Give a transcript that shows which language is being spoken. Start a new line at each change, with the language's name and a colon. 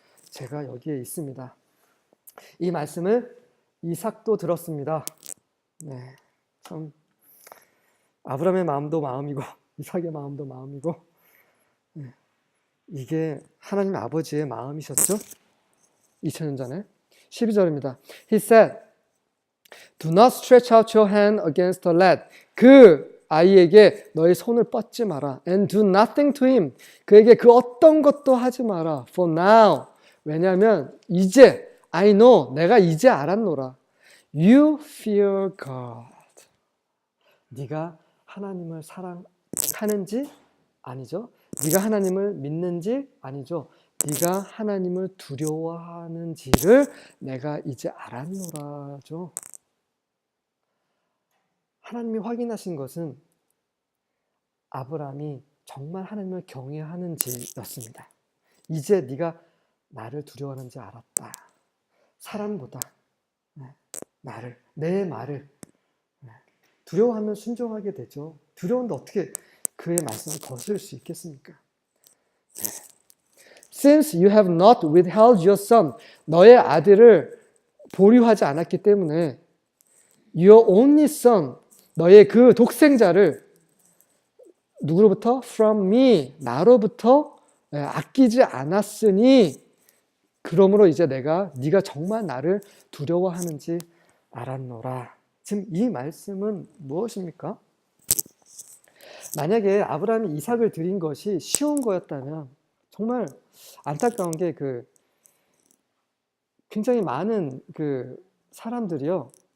Korean: 제가 여기에 있습니다. 이 말씀을 이삭도 들었습니다. 참 아브라함의 마음도 마음이고 이삭의 마음도 마음이고 이게 하나님 아버지의 마음이셨죠? 2000년 전에 12절입니다.
English: He said, Do not stretch out your hand against the lad.
Korean: 그 아이에게 너의 손을 뻗지 마라.
English: And do nothing to him.
Korean: 그에게 그 어떤 것도 하지 마라.
English: For now.
Korean: 왜냐하면 이제
English: I know.
Korean: 내가 이제 알았노라.
English: You fear God.
Korean: 네가 하나님을 사랑하는지 아니죠. 네가 하나님을 믿는지 아니죠. 네가 하나님을 두려워하는지를 내가 이제 알았노라죠. 하나님이 확인하신 것은 아브라함이 정말 하나님을 경외하는지였습니다. 이제 네가 나를 두려워하는지 알았다. 사람보다 나를, 내 말을 두려워하면 순종하게 되죠. 두려운데 어떻게 그의 말씀을 거스를 수 있겠습니까?
English: Since you have not withheld your son,
Korean: 너의 아들을 보류하지 않았기 때문에
English: your only son,
Korean: 너의 그 독생자를 누구로부터?
English: From me,
Korean: 나로부터 아끼지 않았으니 그러므로 이제 네가 정말 나를 두려워하는지 알았노라. 지금 이 말씀은 무엇입니까? 만약에 아브라함이 이삭을 드린 것이 쉬운 거였다면 정말 안타까운 게 굉장히 많은 사람들이요.